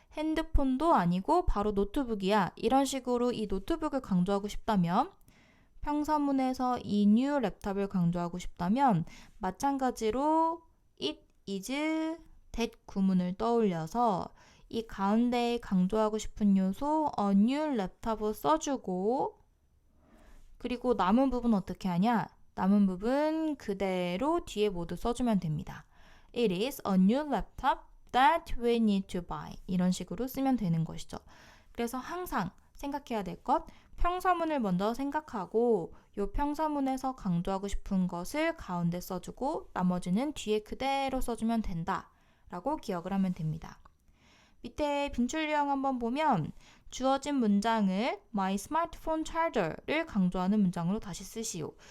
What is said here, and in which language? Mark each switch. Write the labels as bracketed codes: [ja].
[ko] 핸드폰도 아니고 바로 노트북이야. 이런 식으로 이 노트북을 강조하고 싶다면 평서문에서 이 new 랩탑을 강조하고 싶다면 마찬가지로 it is that 구문을 떠올려서 이 가운데에 강조하고 싶은 요소 a new 랩탑을 써주고 그리고 남은 부분 어떻게 하냐? 남은 부분 그대로 뒤에 모두 써주면 됩니다. [en] It is a new laptop that we need to buy. [ko] 이런 식으로 쓰면 되는 것이죠. 그래서 항상 생각해야 될 것, 평서문을 먼저 생각하고 이 평서문에서 강조하고 싶은 것을 가운데 써주고 나머지는 뒤에 그대로 써주면 된다 라고 기억을 하면 됩니다. 밑에 빈출 유형 한번 보면 주어진 문장을 [en] My smartphone charger [ko] 를 강조하는 문장으로 다시 쓰시오.